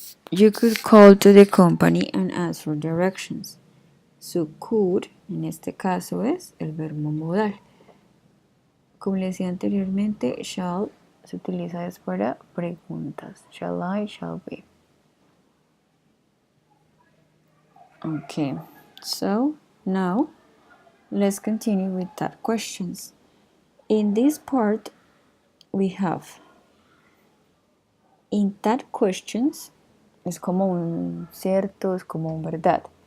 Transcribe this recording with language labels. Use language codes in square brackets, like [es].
[en] You could call to the company and ask for directions. [es] So could, en este caso, es el verbo modal. Como le decía anteriormente, shall se utiliza es para preguntas. [en] Shall I, shall we. Okay, so now let's continue with that questions. In this part, we have in that questions, [es] es como un cierto, es como un verdad.